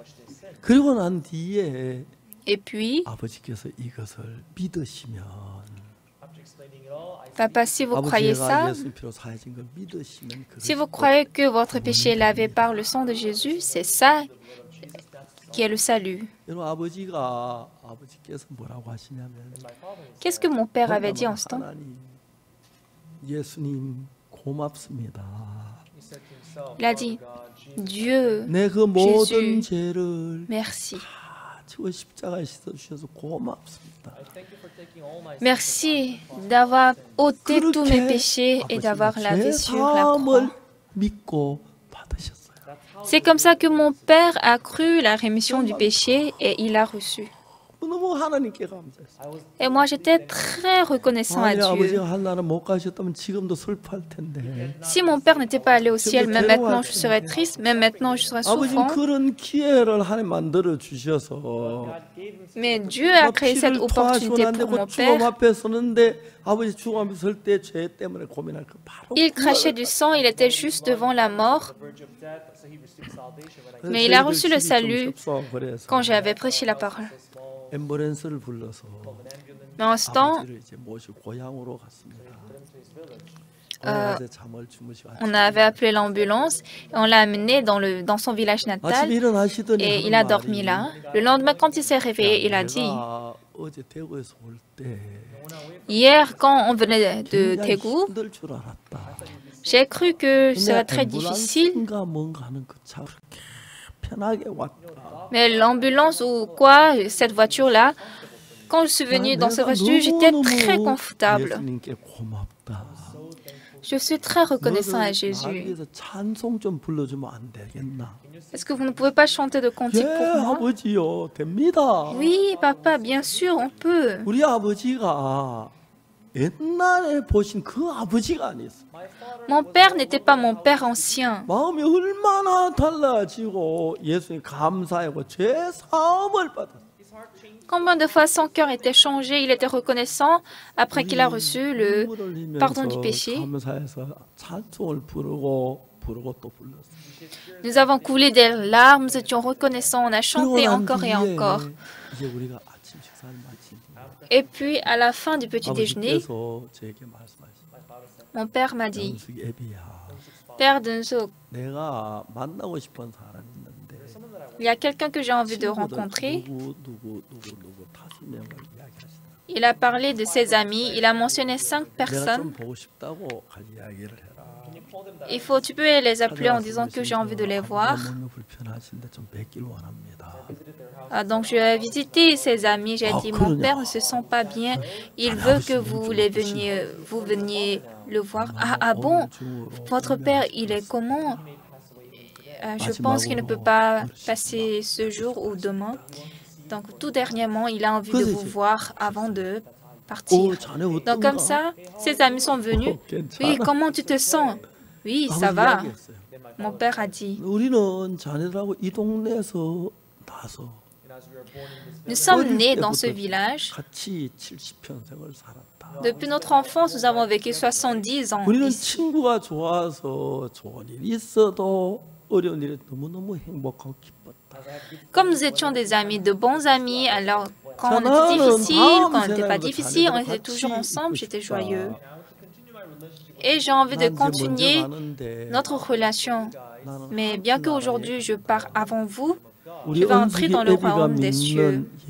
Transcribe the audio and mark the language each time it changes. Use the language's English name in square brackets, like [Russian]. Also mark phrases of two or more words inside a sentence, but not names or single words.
[French] Et puis, papa, si vous croyez ça, si vous croyez que votre péché est lavé par le sang de Jésus, c'est ça qui est le salut. Qu'est-ce que mon père avait dit en ce temps? Il a dit, Dieu, [Korean] 내 그 모든 [French] Jésus, [Korean] 죄를 [French] merci. [Korean] 지워 십자가에 씻어 주셔서 고맙습니다. [French] Merci d'avoir ôté tous mes [Korean] 그렇게 [French] péchés et d'avoir [Korean] 아버지가 [French] lavé [Korean] 죄 [French] sur la croix. [Korean] 사함을 믿고 받으셨어요. [French] C'est comme ça que mon père a cru la rémission du péché et il a reçu. [Korean] 너무 하나님께 감사했어요. [French] Et moi, j'étais très reconnaissant à [Korean] 만약 [French] Dieu. [Korean] 아버지가 한나라 못 가셨다면 지금도 슬퍼할 텐데. [French] Si mon père n'était pas allé au ciel, même maintenant je serais triste, même maintenant je serais [Korean] 아버지는 [French] souffrant. [Korean] 그런 기회를 하나님 만들어 주셔서 [French] Mais Dieu a créé cette [Korean] 피를 [French] opportunité [Korean] 토하시고 [French] pour mon [Korean] 죽음 [French] père. [Korean] 앞에 서는데 아버지 죽음 앞에 설 때 죄 때문에 고민할 그 바로 [French] Il crachait du sang, il était juste devant la mort. Mais il a reçu le salut quand j'avais prêché la parole. [Korean] 앰뷸런스를 불러서 [French] Mais en ce temps, [Korean] 아버지를 이제 모시고 고향으로 갔습니다. 잠을 주무시고 [French] on avait appelé l'ambulance et on l'a amené dans son village natal [Korean] 아침에 일어나시더니 [French] et il a dormi là. Le lendemain, quand il s'est réveillé, il a dit, [Korean] 내가 어제 대구에서 올 때 [French] hier, quand on venait de [Korean] 굉장히 [French] Taegu, [Korean] 힘들 줄 알았다. [French] j'ai cru que ce serait [Korean] 근데 [French] très difficile. [Korean] 앰뷸런스인가 뭔가 하는 그 차 그렇게 편하게 왔다. [French] Mais l'ambulance ou quoi, cette voiture-là, quand je suis venue dans cette voiture, j'étais très confortable. [Korean] 예수님께 고맙다. [French] Je suis très reconnaissant à Jésus. [Korean] 나에게서 찬송 좀 불러주면 안 되겠나? [French] Est-ce que vous ne pouvez pas chanter de cantique [Korean] 예, [French] pour moi? [Korean] 아버지요, 됩니다. [French] Oui, papa, bien sûr, on peut. [Korean] 우리 아버지가 옛날에 보신 그 아버지가 아니었어. [French] Mon père n'était pas mon père ancien. [Korean] 마음이 얼마나 달라지고 예수님 감사하고 죄 사함을 받았어. [French] Combien de fois son cœur était changé, il était reconnaissant après qu'il a reçu le pardon du péché. [Korean] 감사해서 찬송을 부르고 또 불렀어. [French] Nous avons coulé des larmes, nous étions reconnaissants, on a chanté [Korean] 그러고 난 [French] encore et [Korean] 뒤에 [French] encore. [Korean] 이제 우리가 아침 식사를 마치고 [French] Et puis, à la fin du petit déjeuner, [Korean] 아버지께서 저에게 말씀하셨어요. [French] mon père m'a dit, [Korean] 영숙이 애비야, [French] Père Dunso, [Korean] 내가 만나고 싶은 사람이 있는데 [French] il y a quelqu'un que j'ai envie de [Korean] 친구들 [French] rencontrer. [Korean] 누구 5명을 이야기하시더라. [French] Il a parlé de ses amis, il a mentionné 5 [Korean] 내가 좀 [French] personnes. [Korean] 보고 싶다고 갈 이야기를 해라. [French] Tu peux les appeler en disant que j'ai envie de les voir. [Korean] 너무 불편하신데 좀 뵙기를 원합니다. [French] Donc je vais visiter ses amis. J'ai dit, mon père ne se sent pas bien. Il veut que vous veniez le voir. Ah bon, votre père, il est comment? Je pense qu'il ne peut pas passer ce jour ou demain. Donc tout dernièrement, il a envie de vous voir avant de partir. Donc comme ça, ses amis sont venus. Oui, comment tu te sens? Oui, ça va. Mon père a dit. [Korean] 우리는 자네들하고 이 동네에서 나서 [French] Nous sommes nés dans ce village. [Korean] 같이 70평생을 살았다. [French] Depuis notre enfance, nous avons vécu 70 ans [Korean] 우리는 [French] ici. [Korean] 친구가 좋아서 좋은 일이 있어도 어려운 일에 너무너무 행복하고 기뻤다. [French] Comme nous étions des amis, de bons amis, alors quand on était difficile, quand on n'était pas difficile, on était toujours ensemble, j'étais joyeux. Et j'ai envie de continuer notre relation. Mais bien qu'aujourd'hui je pars avant vous, je vais entrer dans le royaume des cieux.